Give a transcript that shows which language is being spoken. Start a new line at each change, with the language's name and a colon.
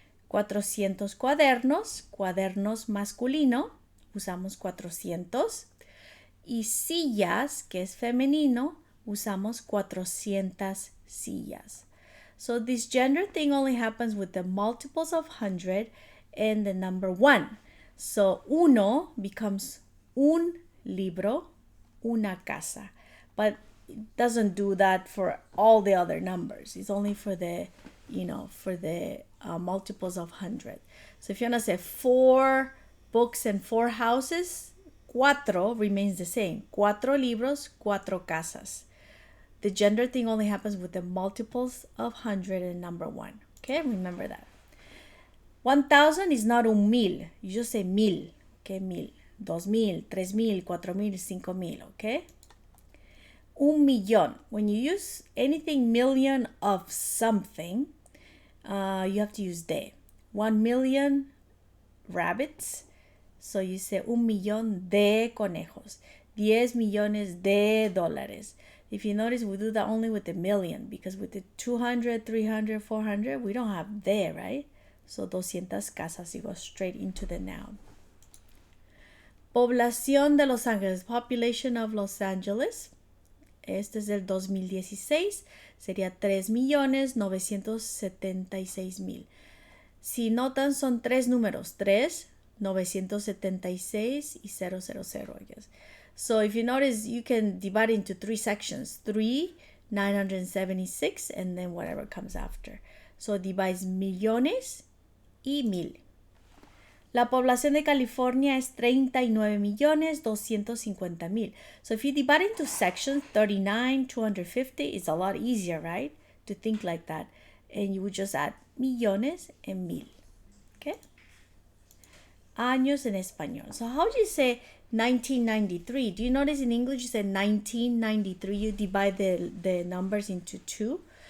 Spanish: 400 cuadernos, cuadernos masculino, usamos 400. Y sillas, que es femenino, usamos 400 sillas.
English: So this gender thing only happens with the multiples of 100 and the number 1. So uno becomes un libro, una casa. But it doesn't do that for all the other numbers. It's only for the, multiples of 100. So if you want to say 4 books and 4 houses, cuatro remains the same. 4 libros, 4 casas. The gender thing only happens with the multiples of 100 and number 1. Okay, remember that. 1,000 is not un mil. You just say mil. Okay, mil. 2,000, 3,000, 4,000, 5,000. Okay? Un millón. When you use anything million of something, you have to use de. 1,000,000 rabbits.
Spanish: So you say un millón de conejos. 10 millones de dólares.
English: If you notice, we do that only with the million because with the 200, 300, 400, we don't have de, right? So 200 casas, you go straight into the noun. Población de Los Ángeles, population of Los Angeles.
Spanish: Este es del 2016. Sería 3.976.000. Si notan, son tres números.
English: 3, 976 y 000, I guess. So if you notice, you can divide into three sections. 3, 976, and then whatever comes after.
Spanish: So divides millones y mil. La población de California es 39.250.000.
English: So if you divide into sections, 39, 250, it's a lot easier, right? To think like that. And you would just add millones and mil. Okay? Años en español. So how do you say 1993? Do you notice in English you say 1993? You divide the numbers into two.